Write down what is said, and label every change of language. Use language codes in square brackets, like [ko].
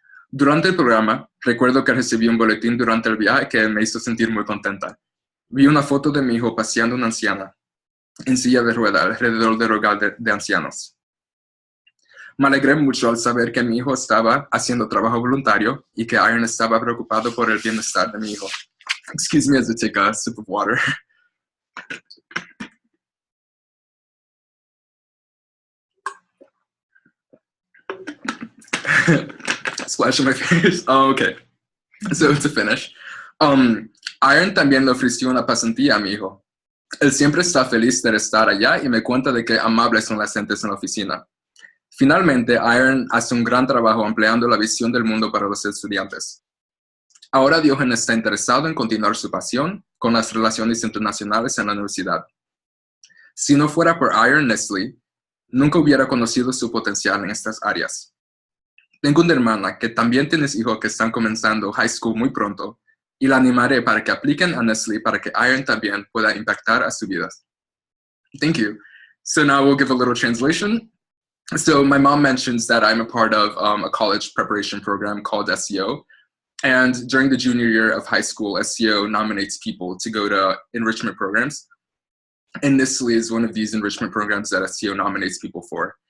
[es] Durante el programa, recuerdo que recibí un boletín durante el viaje que me hizo sentir muy contenta. Vi una foto de mi hijo paseando una anciana en silla de ruedas alrededor del hogar de ancianos. Me alegré mucho al saber que mi hijo estaba haciendo trabajo voluntario y que iEARN estaba preocupado por el bienestar de mi hijo. [en] Excuse me as I take a sip of water. Splash on my face. Oh, okay. So to finish, [es] iEARN también le ofreció una pasantía a mi hijo. Él siempre está feliz de estar allá y me cuenta de que amables son las gentes en la oficina. Finalmente, iEARN hace un gran trabajo ampliando la visión del mundo para los estudiantes. Ahora Diógenes está interesado en continuar su pasión con las relaciones internacionales en la universidad. Si no fuera por iEARN-NSLI, nunca hubiera conocido su potencial en estas áreas. Tengo una hermana que también tiene hijos que están comenzando high school muy pronto y la animaré para que apliquen a NSLI para que iEARN también pueda impactar a sus vidas. [en] Thank you. So now we'll give a little translation. So my mom mentions that I'm a part of a college preparation program called SEO. And during the junior year of high school, SEO nominates people to go to enrichment programs. And NSLI is one of these enrichment programs that SEO nominates people for.